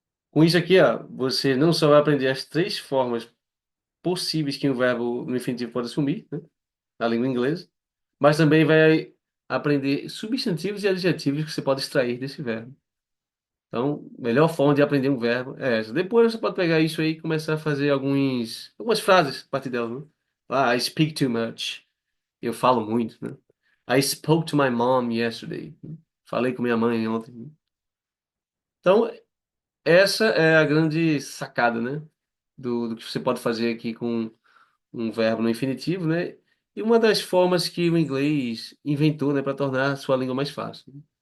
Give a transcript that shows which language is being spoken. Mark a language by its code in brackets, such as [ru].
[pt] Com isso aqui, ó, você não só vai aprender as três formas possíveis que um verbo no infinitivo pode assumir, né, na língua inglesa, mas também vai aprender substantivos e adjetivos que você pode extrair desse verbo. Então, melhor forma de aprender um verbo é essa. Depois você pode pegar isso aí e começar a fazer algumas frases a partir delas, né? [en] Ah, I speak too much. [pt] Eu falo muito, né? [en] I spoke to my mom yesterday. [pt] Falei com minha mãe ontem. Então, essa é a grande sacada, né? Do que você pode fazer aqui com um verbo no infinitivo, né? E uma das formas que o inglês inventou, né, para tornar a sua língua mais fácil.